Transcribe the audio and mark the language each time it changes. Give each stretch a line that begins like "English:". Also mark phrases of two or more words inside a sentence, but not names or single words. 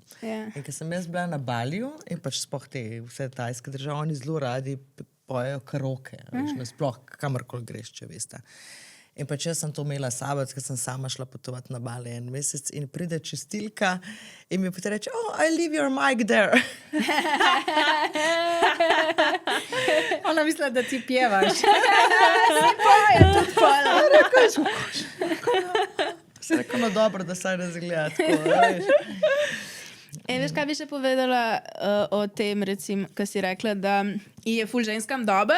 Slovenian: Ja. In ko sem jaz bila na Baliju in pač sploh te vse tajske države, oni zelo radi pojejo karaoke, veš, sploh kamorkoli greš, če veste. In pač jaz sem to imela sabo, ker sem sama šla potovati na Bali en mesec in pride čistilka in mi potem reče,
English: oh, I leave your mic there.
Slovenian: Ona misli, da ti pjevaš. Se rekel, no dobro, da saj ne zgleda tako, veš. Veš, kaj bi še povedala o tem, recimo, ko si rekla, da je ful ženskam dober.